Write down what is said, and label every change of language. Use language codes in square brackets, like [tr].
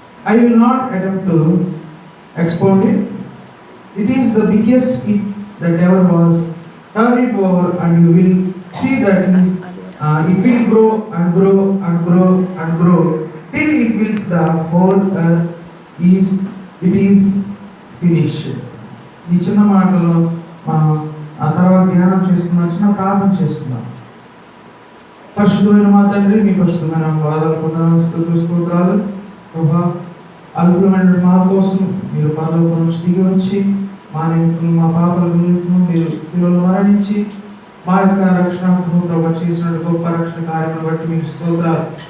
[en] I will not attempt to expound it. It is the biggest it that ever was. Turn it over and you will see that it will grow and grow and grow and grow till it fills the whole earth. It is finished. [te] ఈ చిన్న మాటల్లో మనం ఆ తర్వాత ధ్యానం చేసుకున్నాం, చిన్న ప్రార్థన చేసుకుందాం. పరిశుద్ధమైన మా తండ్రి, మీ పరిశుద్ధమైన వాదాలు పొందాలని స్తోత్రాలు ప్రభా. అల్పులమైన మా కోసం మీరు పరలోకం నుంచి దిగి వచ్చి మా నిమిత్తం, మా పాపల నిమిత్తం మీరు శిలువలో మరణించి మా యొక్క రక్షణార్థం ప్రభు చేసిన గొప్ప రక్షణ కార్యములను బట్టి మీకు స్తోత్రాలు.